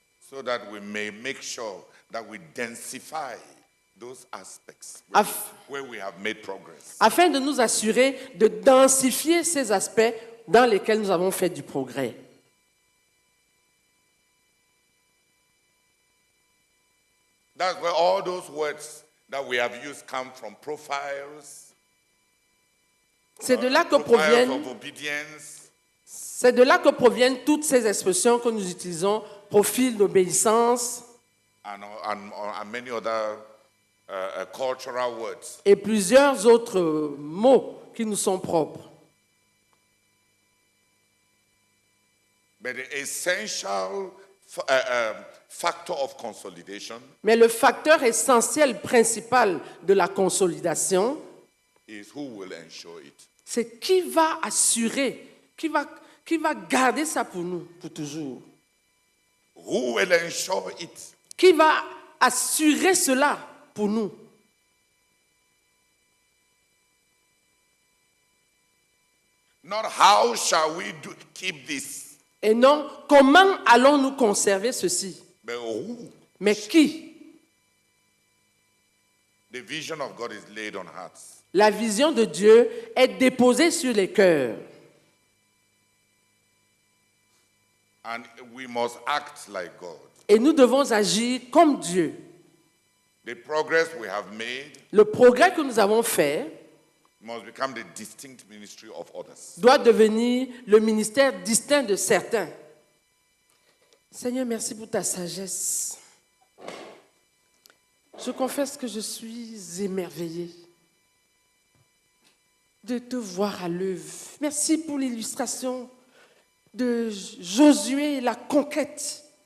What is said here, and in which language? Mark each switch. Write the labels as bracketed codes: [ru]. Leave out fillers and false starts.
[en] so that we may make sure that we densify those aspects where we have made progress. [fr] afin de nous assurer de densifier ces aspects dans lesquels nous avons fait du progrès. [en] That's where all those words that we have used come from. Profiles, [fr] C'est de là que [en] profiles [fr] proviennent [en] of obedience, [fr] C'est de là que proviennent toutes ces expressions que nous utilisons, profil d'obéissance [en] and many other cultural words. [fr] et plusieurs autres mots qui nous sont propres. [en] But the essential factor of consolidation [fr] Mais le facteur essentiel principal de la consolidation, [en] is who will ensure it. [fr] c'est qui va assurer, qui va garder ça pour nous, pour toujours. [en] Who will ensure it? [fr] Qui va assurer cela pour nous. [en] Not how shall we keep this, [fr] Et non, comment allons-nous conserver ceci? [en] but who? [fr] Mais qui? [en] The vision of God is laid on hearts. [fr] La vision de Dieu est déposée sur les cœurs. [en] And we must act like God. [fr] Et nous devons agir comme Dieu. [en] The progress we have made [fr] Le progrès que nous avons fait [en] must become the distinct ministry of others. [fr] doit devenir le ministère distinct de certains. Seigneur, merci pour ta sagesse. Je confesse que je suis émerveillée de te voir à l'œuvre. Merci pour l'illustration de Josué et la conquête.